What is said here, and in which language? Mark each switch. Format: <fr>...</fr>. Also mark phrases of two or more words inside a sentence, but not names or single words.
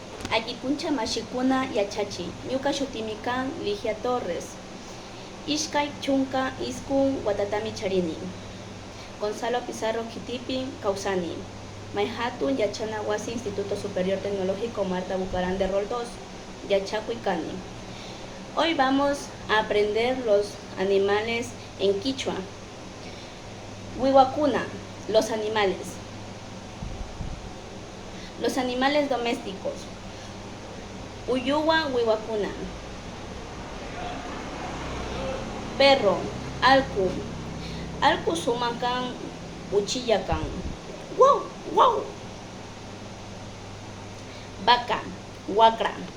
<qu>Allipuncha mashikuna yachachi. Ñuka shutimi kan Ligia Torres. Ishkay chunka iskun watatami charini. Gonzalo Pizarro Kitipin Causani. Mayhatun Yachana Wasi Instituto Superior Tecnológico Marta Bucarán de Rol 2. Yachacuicani.</qu> <es>Hoy vamos a aprender los animales en quichua. Wiwakuna, los animales. Los animales domésticos.</es> <qu>Uyuwa wiwakuna. Perro, alku. Alku sumakan uchillakan.</qu> <es>Wow, wow. Vaca, wakra.</es>